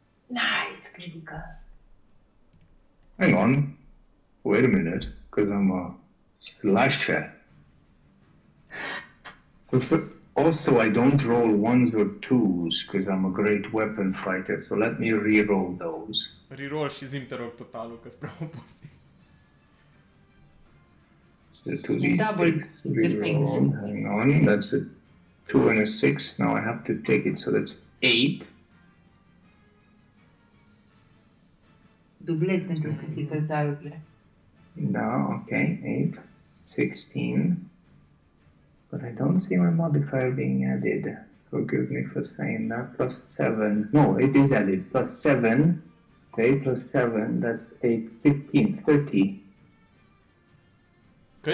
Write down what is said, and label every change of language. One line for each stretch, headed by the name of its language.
English: Nice, critical. Hang on. Wait a minute, because I'm a slasher. Also, I don't roll ones or twos because I'm a great weapon fighter, so let me re-roll those.
Romanian: Reroll și zi te rog totalul, că-s prea obosit.
English: The 2d6 Double the things. reroll. Hang on, that's a 2 and a 6. Now I have to take it, so that's 8.
Romanian: Dublet pentru critical tarurile.
English: No, okay, 8, 16. But I don't see my modifier being added. Forgive me for saying that. Plus 7. No, it is added. Plus 7. Okay, plus 7. That's 8, 15, 30.
Romanian: Dar